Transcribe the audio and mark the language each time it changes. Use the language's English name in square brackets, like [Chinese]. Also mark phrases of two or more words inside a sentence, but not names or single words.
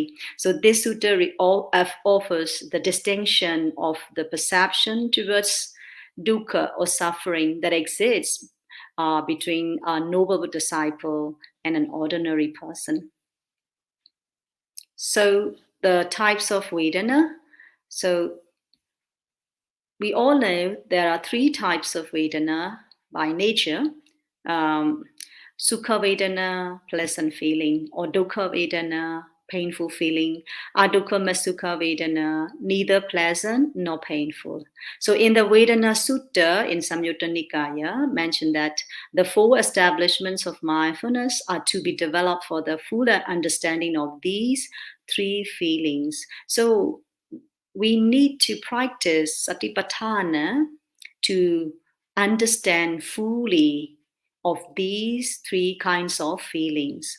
[English] So this sutta offers the distinction of the perception towards dukkha or suffering that exists between a noble disciple and an ordinary person. So the types of vedana. So we all know there are 3 types of vedana by nature. [Pali] Sukha vedana, [English] pleasant feeling, or [Pali] dukkha vedana, [English] painful feeling, [Pali] adukha sukha vedana, [English] neither pleasant nor painful. So in the Vedana Sutta in Samyutta Nikaya mentioned that the 4 establishments of mindfulness are to be developed for the fuller understanding of these 3 feelings. So we need to practice Satipaṭṭhāna to understand fully of these 3 kinds of feelings.